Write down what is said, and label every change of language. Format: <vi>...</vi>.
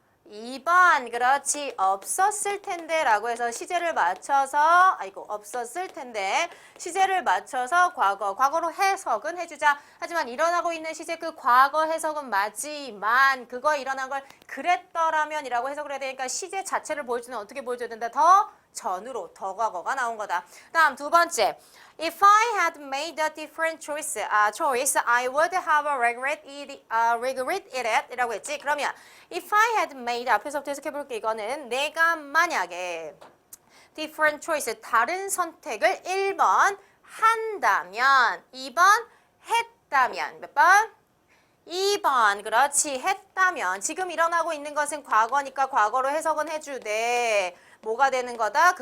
<ko>2번 그렇지 없었을 텐데 라고 해서 시제를 맞춰서 없었을 텐데 시제를 맞춰서 과거로 해석은 해주자. 하지만 일어나고 있는 시제 그 과거 해석은 맞지만 그거 일어난 걸 그랬더라면 이라고 해석을 해야 되니까 시제 자체를 보여주는 어떻게 보여줘야 된다? 더 전으로 더 과거가 나온 거다. 다음 두 번째</ko> <en>If I had made a different choice, I would have regret it</en> <ko>이라고 했지. 그러면</ko> <en>if I had made</en> <ko>앞에서부터 해석해볼게. 이거는 내가 만약에 different choice 다른 선택을 1번 한다면 2번 했다면 몇 번? 2번 그렇지 했다면 지금 일어나고 있는 것은 과거니까 과거로 해석은 해주되 뭐가 되는 거다?</ko>